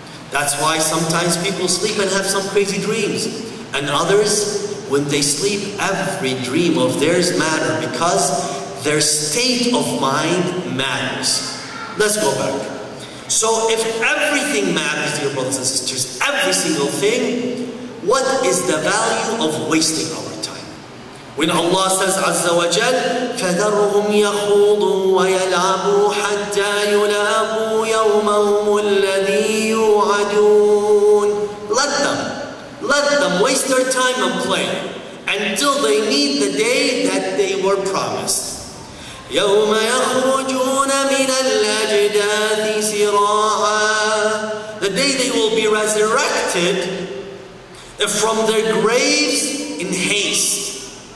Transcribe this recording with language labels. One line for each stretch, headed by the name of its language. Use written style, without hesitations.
English: That's why sometimes people sleep and have some crazy dreams, and others, when they sleep, every dream of theirs matter because their state of mind matters. Let's go back. So if everything matters, dear brothers and sisters, every single thing, what is the value of wasting our time? When Allah says Azza wa Jal,
Arabic: فَذَرْهُمْ يَخُوضُوا وَيَلْعَبُوا حَتَّى يُلَاقُوا يَوْمَهُمُ الَّذِي يُوعَدُونَ.
English: Let them waste their time and play until they meet the day that they were promised.
Arabic: يَوْمَ يَخْرُجُونَ مِنَ الْأَجْدَاثِ سِرَاعًا.
English: The day they will be resurrected from their graves in haste.